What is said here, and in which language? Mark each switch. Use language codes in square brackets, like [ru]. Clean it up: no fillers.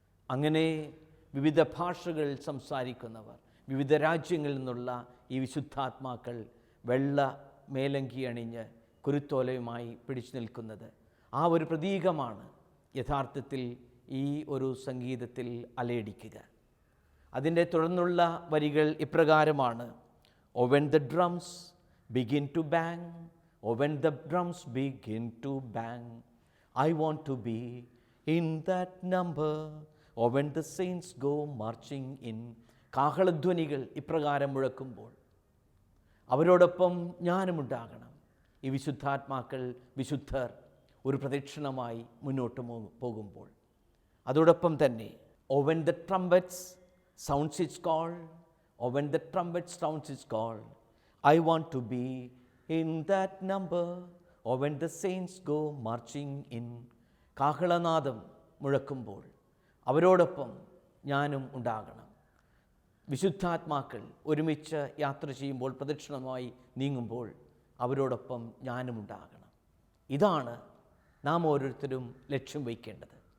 [ml] അങ്ങനെ വിവിധ ഭാഷകൾ സംസാരിക്കുന്നവർ, വിവിധ രാജ്യങ്ങളിൽ നിന്നുള്ള ഈ വിശുദ്ധാത്മാക്കൾ വെള്ള മേലങ്കി അണിഞ്ഞ് കുരുത്തോലയുമായി പിടിച്ചു നിൽക്കുന്നത് ആ ഒരു പ്രതീകമാണ് യഥാർത്ഥത്തിൽ ഈ ഒരു സംഗീതത്തിൽ അലയടിക്കുക. അതിൻ്റെ തുടർന്നുള്ള വരികൾ ഇപ്രകാരമാണ്: [en] "Oh when the drums begin to bang, oh when the drums begin to bang, I want to be in that number. Oh when the saints go marching in." [ml] കാഹളധ്വനികൾ ഇപ്രകാരം മുഴക്കുമ്പോൾ അവരോടൊപ്പം ഞാനുമുണ്ടാകണം. ഈ വിശുദ്ധാത്മാക്കൾ, വിശുദ്ധർ ഒരു പ്രദക്ഷിണമായി മുന്നോട്ട് പോകുമ്പോൾ അതോടൊപ്പം തന്നെ [en] "Oh when the trumpets sounds its call, oh when the trumpet sounds its call, I want to be in that number. Oh when the saints go marching in." [ml] കാഹളനാദം മുഴക്കുമ്പോൾ അവരോടൊപ്പം ഞാനും ഉണ്ടാകണം. വിശുദ്ധാത്മാക്കൾ ഒരുമിച്ച് യാത്ര ചെയ്യുമ്പോൾ, പ്രദക്ഷിണമായി നീങ്ങുമ്പോൾ അവരോടൊപ്പം ഞാനും ഉണ്ടാകണം. ഇതാണ് നാം ഓരോരുത്തരും ലക്ഷ്യം വയ്ക്കേണ്ടത്.